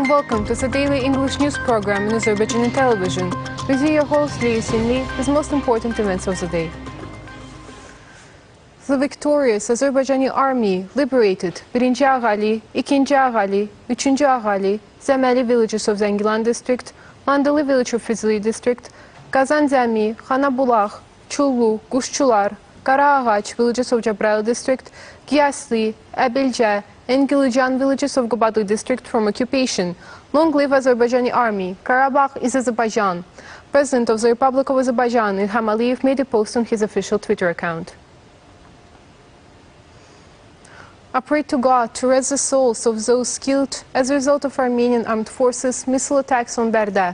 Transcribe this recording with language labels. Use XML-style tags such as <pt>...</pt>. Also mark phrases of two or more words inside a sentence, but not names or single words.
<en>Welcome to the daily English news program in Azərbaycan Televiziya. With you, your host, İlham, with the most important events of the day. The victorious Azərbaycan Army liberated Birinci Ağali, İkinci Ağali, Üçüncü Ağali, Zəməli villages of Zəngilan district, Mandalı village of Füzuli district, Qazanzəmi, Xanabulaq, Çullu, Quşçular, Qaraağac villages of Cəbrayıl district, Qiyasli, Əbilcə, and Gilijan villages of Qapalı district from occupation. Long live Azərbaycan Army. Karabakh is Azerbaijan. President of the Republic of Azerbaijan, İlham made a post on his official Twitter account. I pray to God to rest the souls of those killed as a result of Armenian armed forces missile attacks on Bərdə.</en>